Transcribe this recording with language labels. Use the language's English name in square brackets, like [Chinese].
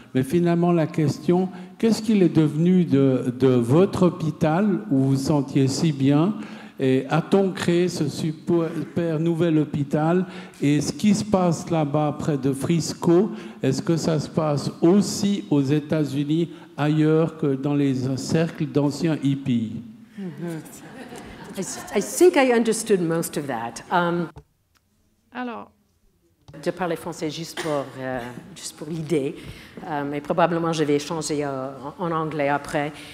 [French] Mais finalement, la question, qu'est-ce qu'il est devenu de votre hôpital où vous vous sentiez si bien? Et a-t-on créé ce super nouvel hôpital? Et ce qui se passe là-bas près de Frisco, est-ce que ça se passe aussi aux États-Unis, ailleurs que dans les cercles d'anciens hippies? [English] I think I understood most of that. [French] Alors, je parlais français juste pour l'idée, mais probablement je vais changer en anglais après.